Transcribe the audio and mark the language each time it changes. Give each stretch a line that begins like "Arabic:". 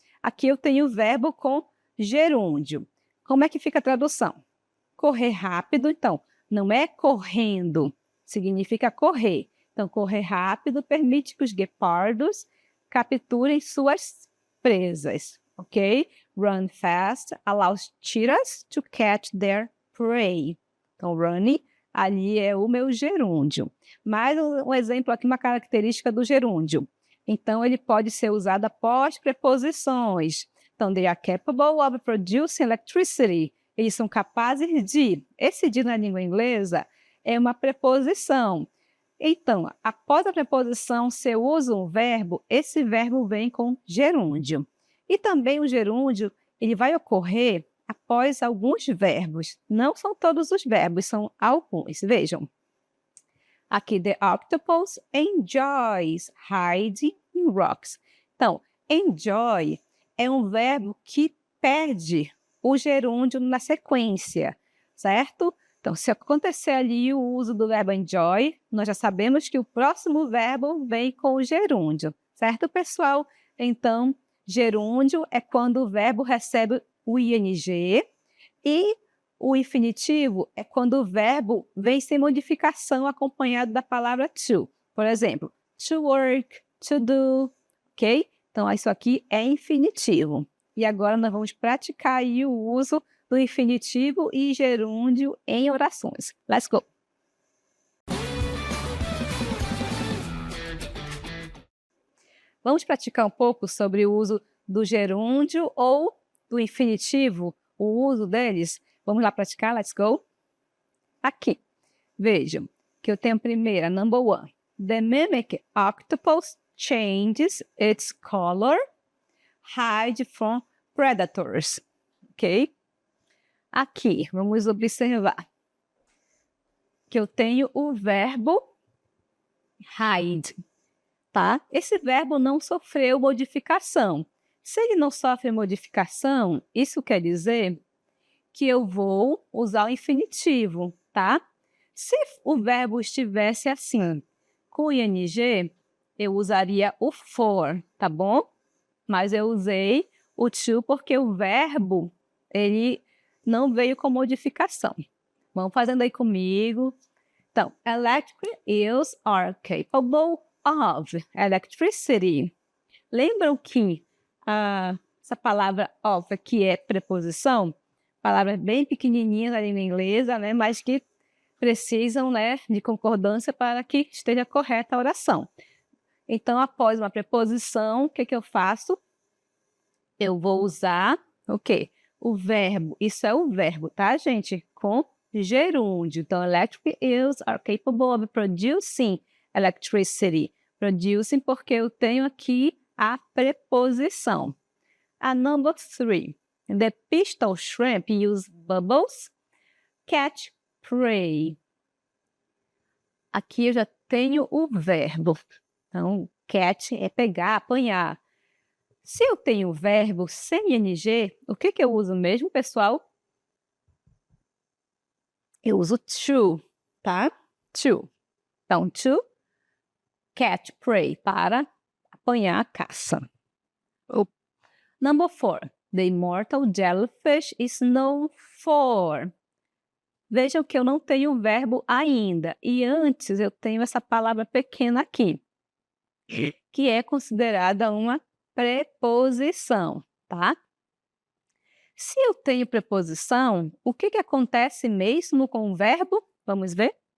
Portuguese: Aqui eu tenho o verbo com gerúndio. Como é que fica a tradução? Correr rápido, então, não é correndo, significa correr. Então, correr rápido permite que os guepardos capturem suas presas, ok?
English: Run fast allows cheetahs to catch their prey.
Portuguese: Então, running ali é o meu gerúndio. Mais um exemplo aqui, uma característica do gerúndio. Então, ele pode ser usado após preposições. Então,
English: they are capable of producing electricity.
Portuguese: Eles são capazes de. Esse de na língua inglesa é uma preposição. Então, após a preposição, se eu uso um verbo, esse verbo vem com gerúndio. E também o gerúndio, ele vai ocorrer após alguns verbos. Não são todos os verbos, são alguns. Vejam. Aqui,
English: the octopus enjoys hiding in rocks.
Portuguese: Então, enjoy é um verbo que perde o gerúndio na sequência, certo? Então, se acontecer ali o uso do verbo enjoy, nós já sabemos que o próximo verbo vem com o gerúndio, certo, pessoal? Então, gerúndio é quando o verbo recebe o ing e o infinitivo é quando o verbo vem sem modificação acompanhado da palavra to. Por exemplo, to work, to do, ok? Então, isso aqui é infinitivo. E agora nós vamos praticar aí o uso do infinitivo e gerúndio em orações.
English: Let's go!
Portuguese: Vamos praticar um pouco sobre o uso do gerúndio ou do infinitivo, o uso deles. Vamos lá praticar,
English: let's go?
Portuguese: Aqui, vejam que eu tenho a primeira,
English: number one. The mimic octopus changes its color, hide from predators. Ok?
Portuguese: Aqui, vamos observar que eu tenho o verbo hide, tá? Esse verbo não sofreu modificação. Se ele não sofre modificação, isso quer dizer que eu vou usar o infinitivo, tá? Se o verbo estivesse assim, com ing, eu usaria o for, tá bom? Mas eu usei o to porque o verbo, ele não veio com modificação. Vamos fazendo aí comigo. Então,
English: electric eels are capable of electricity.
Portuguese: Lembram que essa palavra of aqui é preposição? Palavras bem pequenininhas na língua inglesa, né? Mas que precisam, né, de concordância para que esteja correta a oração. Então, após uma preposição, o que eu faço? Eu vou usar o quê? O verbo. Isso é o verbo, tá, gente? Com gerúndio. Então,
English: electric eels are capable of producing electricity.
Portuguese: Producing porque eu tenho aqui a preposição.
English: A number three. The pistol shrimp use bubbles, catch prey.
Portuguese: Aqui eu já tenho o verbo. Então, catch é pegar, apanhar. Se eu tenho o verbo sem ing, o que eu uso mesmo, pessoal? Eu uso to, tá? To. Então,
English: to catch prey,
Portuguese: para apanhar a caça.
English: Number four. The immortal jellyfish is known for.
Portuguese: Vejam que eu não tenho o verbo ainda. E antes eu tenho essa palavra pequena aqui, que é considerada uma preposição, tá? Se eu tenho preposição, o que acontece mesmo com o verbo? Vamos ver?